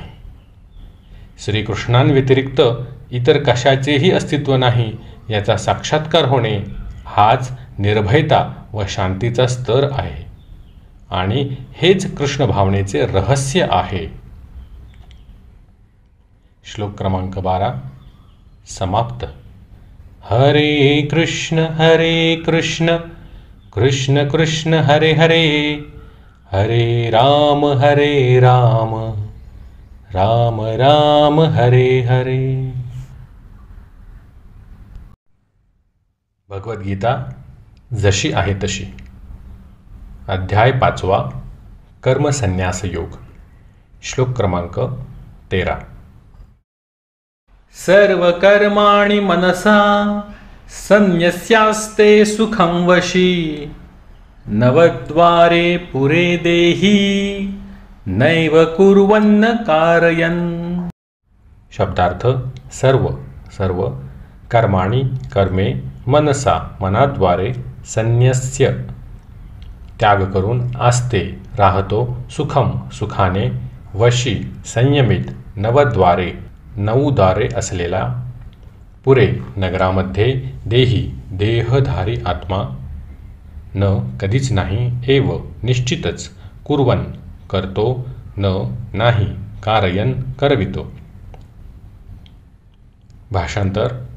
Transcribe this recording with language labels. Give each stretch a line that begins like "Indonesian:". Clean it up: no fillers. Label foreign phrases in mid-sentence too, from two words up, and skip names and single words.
Marathi: श्रीकृष्णांव्यतिरिक्त इतर कशाचेही अस्तित्व नाही याचा साक्षात्कार होणे हाच निर्भयता व शांतीचा स्तर आहे. आणि हेच कृष्ण भावनेचे रहस्य आहे. श्लोक क्रमांक 12 समाप्त.
Sanskrit: हरे कृष्ण कृष्ण कृष्ण हरे हरे, हरे राम राम राम हरे हरे.
Marathi: भगवद्गीता जशी आहे तशी. अध्याय 5 कर्मसन्यास योग. श्लोक क्रमांक 13.
Sanskrit: सर्व कर्माणि मनसा संन्यस्यास्ते सुखं वशी, नवद्वारे पुरे देहि नैव कुर्वन्न कारयन्.
Marathi: शब्दार्थ.
Sanskrit: सर्व कर्माणि
Marathi: कर्मे, मनसा मनाद्वारे, संन्यस्य त्याग करून, आस्ते राहतो, सुखम सुखाने, वशी संयमित, नवद्वारे 9 दारे असलेला, पुरे नगरामध्ये, देही देहधारी आत्मा, न कधीच नाही, एव निश्चितच, कुर्वन करतो, न नाही, कारयन करवितो. भाषांतर.